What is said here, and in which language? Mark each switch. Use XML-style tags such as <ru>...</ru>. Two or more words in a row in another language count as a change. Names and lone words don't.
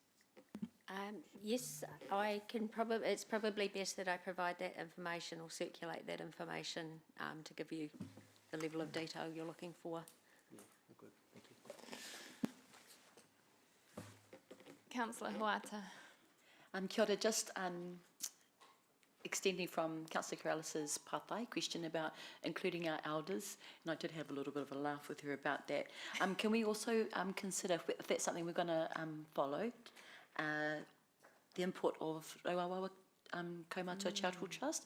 <en>Yes, I can probably, it's probably best that I provide that information or circulate that information to give you the level of detail you're looking for. Good, thank you. Councillor Huata.</en> <mi>Kia ora,</mi> <en>just extending from Councillor Corralis's pathai question about including our elders, and I did have a little bit of a laugh with her about that. Can we also consider, if that's something we're going to follow, the input of Rauawa Kaumātua Charitable Trust?</en>